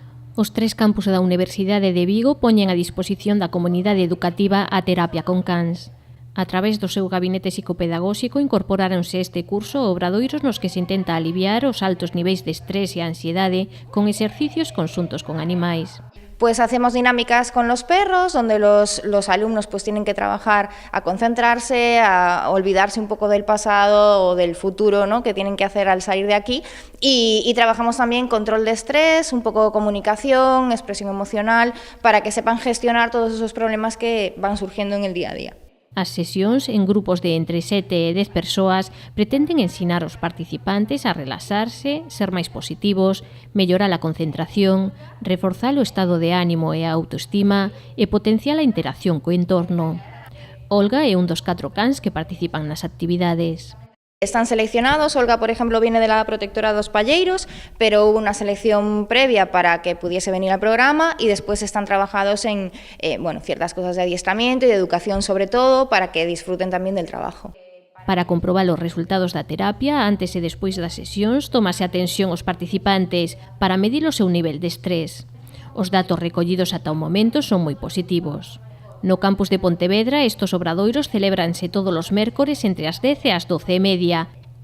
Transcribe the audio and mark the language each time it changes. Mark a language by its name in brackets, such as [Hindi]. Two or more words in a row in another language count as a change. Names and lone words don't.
[Galician] Os 3 campus da Universidade de Vigo poñen a disposición da comunidade educativa a terapia con cans. A través do seu gabinete psicopedagóxico incorporáronse este curso obradoiros nos que se intenta aliviar os altos niveis de estrés e ansiedade con exercicios conxuntos con animais. [Spanish] Pues hacemos dinámicas con los perros, donde los alumnos pues tienen que trabajar a concentrarse, a olvidarse un poco del pasado o del futuro, ¿no?, que tienen que hacer al salir de aquí. Y trabajamos también control de estrés, un poco de comunicación, expresión emocional, para que sepan gestionar todos esos problemas que van surgiendo en el día a día. [Galician] As sesións, en grupos de entre 7 e 10 persoas, pretenden ensinar aos participantes a relaxarse, ser máis positivos, mellorar a concentración, reforzar o estado de ánimo e a autoestima e potenciar a interacción co entorno. Olga é un dos 4 cans que participan nas actividades. [Spanish] Están seleccionados, Olga, por ejemplo, viene de la protectora dos Palleiros, pero hubo una selección previa para que pudiese venir al programa y después están trabajados en ciertas cosas de adiestramiento y de educación sobre todo, para que disfruten también del trabajo. [Galician] Para comprobar os resultados da terapia, antes e despois das sesións, tómase atención aos participantes para medir o seu nivel de estrés. Os datos recollidos ata o momento son moi positivos. No campus de Pontevedra, estos obradoiros celébranse todos os mércores entre as 10 e as 12:30.